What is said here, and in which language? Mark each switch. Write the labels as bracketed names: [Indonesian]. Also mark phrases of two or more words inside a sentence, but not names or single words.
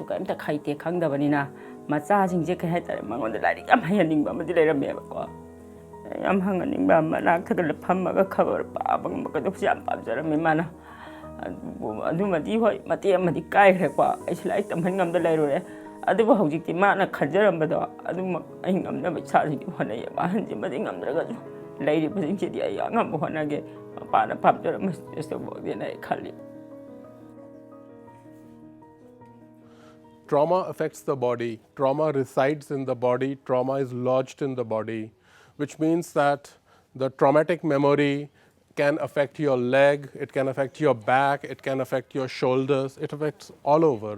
[Manipuri] ꯀꯩꯝꯇ ꯍꯩꯇꯦ ꯈꯪꯗꯕꯅꯤꯅ ꯃꯆꯥꯁꯤꯡꯁꯦ ꯀꯩ ꯍꯥꯏꯇꯥꯔꯦ ꯃꯉꯣꯟꯗ ꯂꯥꯏꯔꯤꯛ ꯌꯥꯝ ꯍꯩꯍꯟꯅꯤꯡꯕ ꯑꯃꯗꯤ ꯂꯩꯔꯝꯃꯦꯕꯀꯣ ꯌꯥꯝ ꯍꯪꯍꯟꯅꯤꯡꯕ ꯃꯅꯥꯛꯇꯒ ꯐꯝꯃꯒ ꯈꯕꯔ ꯄꯥꯕ ꯉꯝꯕꯒꯗꯧꯁꯨ ꯌꯥꯝ ꯄꯥꯝꯖꯔꯝꯃꯦ ꯃꯥꯅ ꯑꯗꯨꯃꯗꯤ ꯍꯣꯏ ꯃꯇꯦꯛ ꯑꯃꯗꯤ ꯀꯥꯏꯈ꯭ꯔꯦꯀꯣ ꯑꯩꯁꯨ ꯂꯥꯏꯔꯤꯛ ꯇꯝꯍꯟ ꯉꯝꯗ ꯂꯩꯔꯨꯔꯦ ꯑꯗꯨꯕꯨ ꯍꯧꯖꯤꯛꯇꯤ ꯃꯥꯅ ꯈꯟꯖꯔꯝꯕꯗꯣ ꯑꯗꯨꯃꯛ ꯑꯩ ꯉꯝꯅꯕ ꯏꯁꯥꯁꯤꯡꯗꯤ ꯍꯣꯠꯅꯩꯌꯦꯕ ꯑꯍꯟꯁꯤꯃꯗꯤ ꯉꯝꯗ꯭ꯔꯒꯁꯨ ꯂꯩꯔꯤꯕꯁꯤꯡꯁꯤꯗꯤ ꯑꯩ ꯑꯉꯝꯕ ꯍꯣꯠꯅꯒꯦ ꯃꯄꯥꯅ ꯄꯥꯝꯖꯔꯝꯕ ꯁꯤꯗꯩꯁꯤꯗ ꯑꯩ ꯈꯜꯂꯤ [English] Trauma affects the body. Trauma resides in the body. Trauma is lodged in the body, which means that The traumatic memory can affect your leg, it can affect your back, it can affect your shoulders, it affects all over.